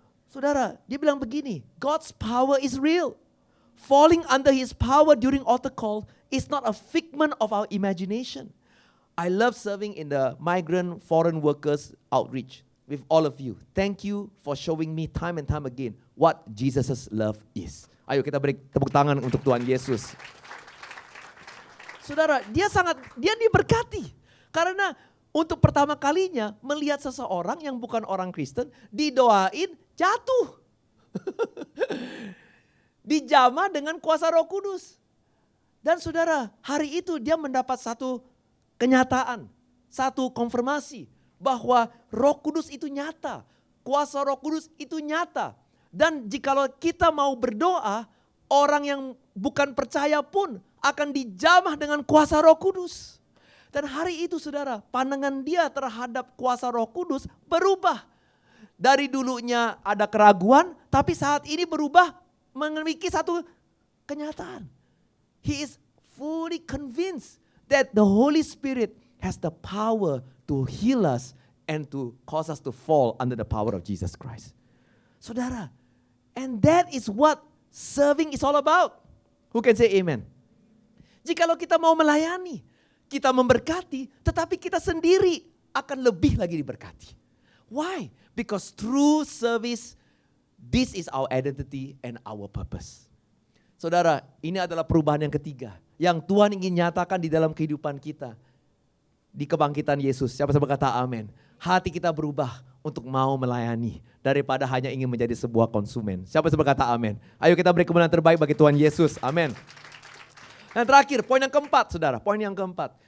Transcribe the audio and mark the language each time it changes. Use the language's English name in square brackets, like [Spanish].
[Indonesian] Saudara, dia bilang begini, [English] God's power is real. Falling under his power during altar call is not a figment of our imagination. I love serving in the migrant foreign workers outreach with all of you. Thank you for showing me time and time again what Jesus' love is. [Indonesian] Ayo kita beri tepuk tangan untuk Tuhan Yesus. Saudara, dia diberkati. Karena untuk pertama kalinya melihat seseorang yang bukan orang Kristen didoain jatuh. Dijamah dengan kuasa Roh Kudus. Dan saudara, hari itu dia mendapat satu kenyataan, satu konfirmasi bahwa Roh Kudus itu nyata, kuasa Roh Kudus itu nyata. Dan jikalau kita mau berdoa, orang yang bukan percaya pun akan dijamah dengan kuasa Roh Kudus. Dan hari itu saudara, pandangan dia terhadap kuasa Roh Kudus berubah. Dari dulunya ada keraguan, tapi saat ini berubah memiliki satu kenyataan. [English] He is fully convinced that the Holy Spirit has the power to heal us and to cause us to fall under the power of Jesus Christ. Saudara, and that is what serving is all about. Who can say amen? [Indonesian] Jikalau kita mau melayani, kita memberkati, tetapi kita sendiri akan lebih lagi diberkati. [English] Why? Because through service, this is our identity and our purpose. [Indonesian] Saudara, ini adalah perubahan yang ketiga yang Tuhan ingin nyatakan di dalam kehidupan kita. Di kebangkitan Yesus, siapa yang berkata amin. Hati kita berubah untuk mau melayani daripada hanya ingin menjadi sebuah konsumen. Siapa yang berkata amin. Ayo kita beri kemenangan terbaik bagi Tuhan Yesus, amin. Dan terakhir, poin yang keempat saudara, poin yang keempat.